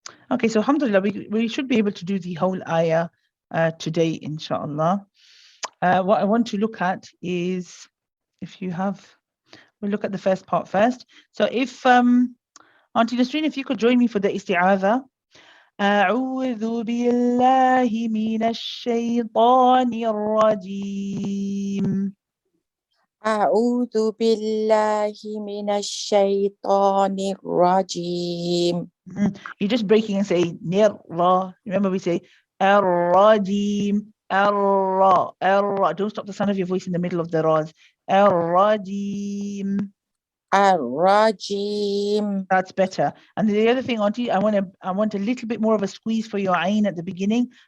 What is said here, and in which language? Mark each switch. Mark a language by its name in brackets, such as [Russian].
[English] Okay, so alhamdulillah, we should be able to do the whole ayah today, inshallah. What I want to look at is, we'll look at the first part first. So if, Auntie Nasreen, if you could join me for the isti'adha. [Arabic] أعوذ بالله من الشيطان الرجيم. أعوذ بالله من الشيطان الرجيم. [English] You're just breaking and say nirra. Remember we say ar-rajim, ar-ra, ar-ra. Don't stop the sound of your voice in the middle of the ras. Ar-rajim. Ar-rajim. That's better. And the other thing, Auntie, I want a little bit more of a squeeze for your ayn at the beginning.